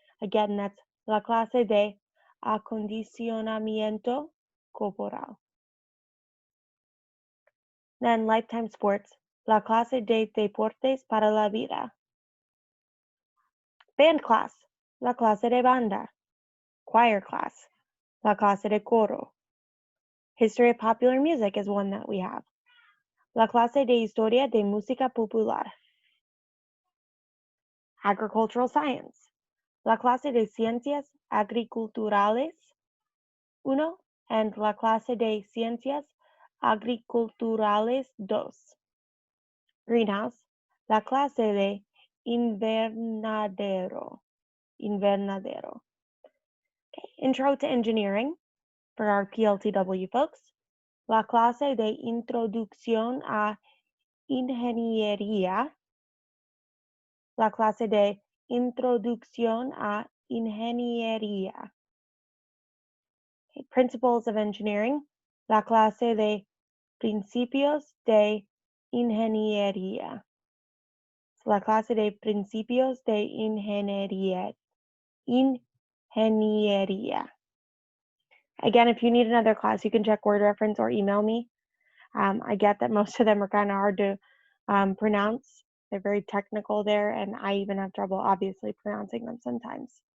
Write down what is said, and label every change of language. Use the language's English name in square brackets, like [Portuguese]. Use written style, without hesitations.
[English] Again, that's [Spanish] la clase de acondicionamiento corporal. [English] Then lifetime sports, [Spanish] la clase de deportes para la vida. Band class, la clase de banda. Choir class, la clase de coro. [English] History of popular music is one that we have. [Spanish] La clase de historia de música popular. Agricultural science, la clase de ciencias agriculturales uno, and la clase de ciencias agriculturales dos. Greenhouse, la clase de invernadero. Okay. [English] Intro to engineering for our PLTW folks. [Spanish] La clase de introducción a ingeniería. La clase de introducción a ingeniería. [English] Okay. Principles of engineering. [Spanish] La clase de principios de ingeniería. La clase de principios de ingeniería. [English] Again, if you need another class, you can check word reference or email me. I get that most of them are kind of hard to pronounce. They're very technical there, and I even have trouble, obviously, pronouncing them sometimes.